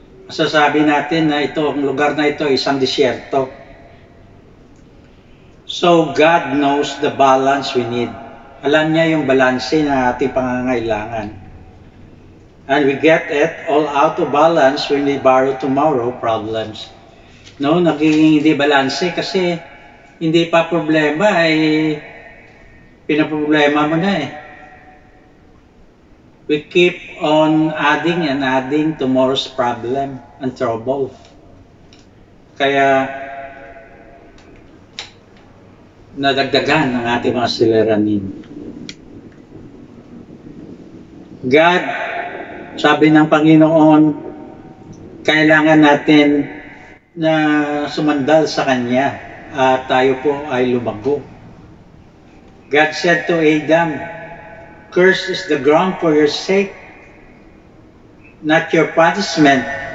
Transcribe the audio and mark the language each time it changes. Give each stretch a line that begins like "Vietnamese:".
Filipino: Masasabi natin na ang lugar na ito ay isang disyerto.
English: So God knows the balance we need.
Filipino: Alam niya yung balanse na ating pangangailangan.
English: And we get it all out of balance when we borrow tomorrow problems.
Filipino: No, nagiging hindi balanse kasi hindi pa problema ay pinaproblema mo na eh.
English: We keep on adding and adding tomorrow's problem and trouble.
Filipino: Kaya nadagdagan ang ating mga suliranin. God, sabi ng Panginoon, kailangan natin na sumandal sa Kanya at tayo po ay lumago.
English: God said to Adam, "Cursed is the ground for your sake, not your punishment."